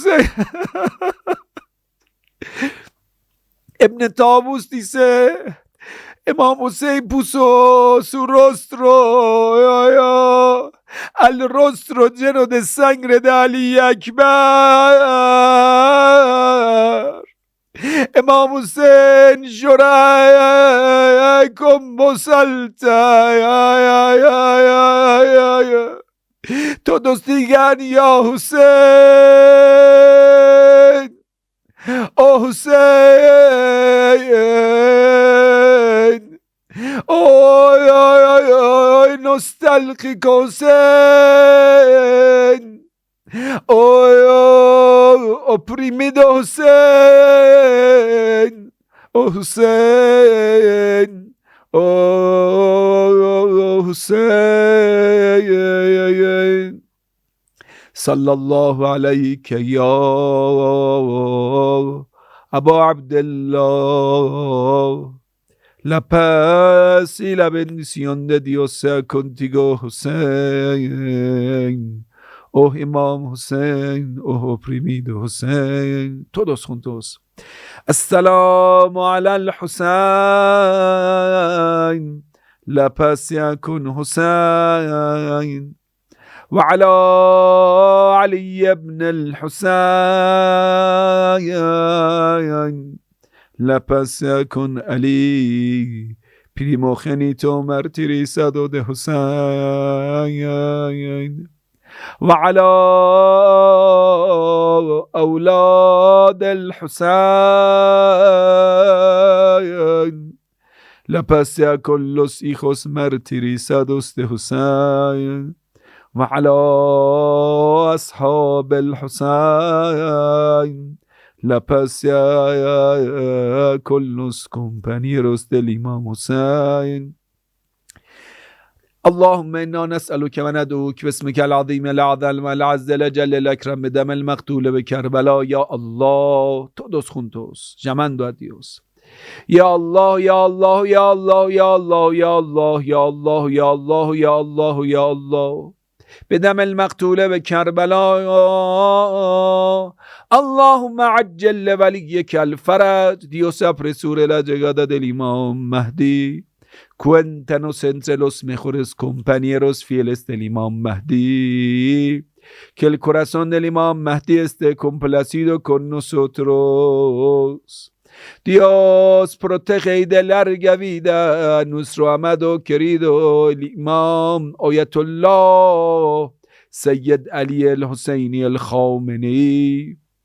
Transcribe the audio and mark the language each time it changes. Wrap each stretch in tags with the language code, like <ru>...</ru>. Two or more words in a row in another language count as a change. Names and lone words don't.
<es>Ibn Tabus dice, Imam Hussein puso su rostro al rostro lleno de sangre de Ali Akbar. Imam Hussein llora con voz alta. Todos digan, ya Hussein, oh Hussein, oh, nostálgico Hussein, oh, oprimido Hussein, oh Hussein, oh Hussein.</es> <ar>صلى الله عليك يا أبا عبد الله.</ar> <es>La paz y la bendición de Dios sea contigo, Hussein. Oh Imam Hussein, oh oprimido Hussein. Todos juntos.</es> <ar>السلام على الحسين.</ar> <es>La paz sea con Hussein.</es> <ar>وعلى علي بن الحسين.</ar> <es>La paz sea con Ali, primogénito martirizado de Hussein.</es> <ar>وعلى أولاد الحسين.</ar> <es>La paz sea con los hijos martirizados de Hussein.</es> <ar>وعلى أصحاب الحسين.</ar> <es>La paz sea con los compañeros del Imam Hussein.</es> <ar>اللهم إنا نسألك وندعوك باسمك العظيم الأعظم والأعز الأجل الأكرم بدم المقتول بكربلاء. يا الله,</ar> <es>todos juntos, llamando a Dios.</es> <ar>يا الله، يا الله، يا الله، يا الله، يا الله، يا الله، يا الله، يا الله، يا الله. بدم المقتول بكربلاء. اللهم عجل لوليك الفرج.</ar> <es>Dios apresure la llegada del Imam Mahdi. Cuéntanos entre los mejores compañeros fieles del Imam Mahdi. Que el corazón del Imam Mahdi esté complacido con nosotros. Dios protege y de larga vida a nuestro amado querido el Imam Ayatollah Sayyid Ali al-Husseini al-Khamenei.</es>